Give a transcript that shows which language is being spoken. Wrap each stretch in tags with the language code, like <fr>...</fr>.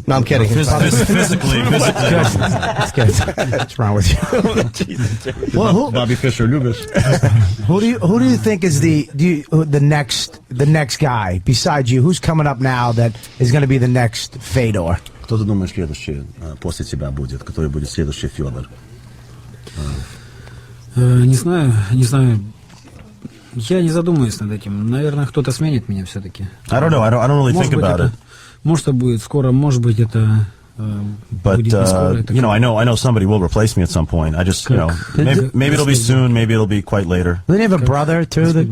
<en>No, I'm kidding. Physically. That's good. What's wrong with you? Well, Bobby Fischer, Lubis. Who do you think is the next guy besides you? Who's coming up now that is going to be the next Fedor?</en> <ru>Кто ты думаешь следующий после тебя будет? Который будет следующий Федор? Не знаю. Я не задумываюсь над этим. Наверное, кто-то сменит меня все-таки.</ru> <en>I don't know. I don't really think about it.</en> <ru>Может, это будет скоро, может быть, это</ru> <en>But you know, I know somebody will replace me at some point. I just, you know, maybe it'll be soon, maybe it'll be quite later. Don't you have a brother too?</en>